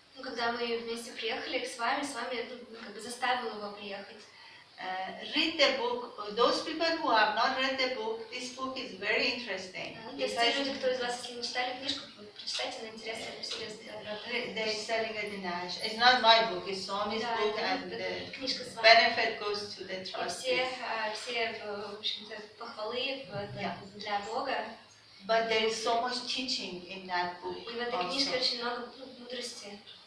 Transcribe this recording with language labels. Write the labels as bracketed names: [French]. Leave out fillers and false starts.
[Russian] Когда мы вместе приехали с вами как бы заставил его приехать. [English] Read the book. Those people who have not read the book, this book is very interesting. [Russian] То есть те люди, кто из вас, если не читали книжку, прочитайте, она интересная, серьезно. [English] They're selling it in Ash. It's not my book, it's Swami's book, and the benefit goes to the trustees. [Russian] Все, в общем-то, похвалы для Бога. [English] But there is so much teaching in that book. [Russian] И в этой книжке очень много мудрости.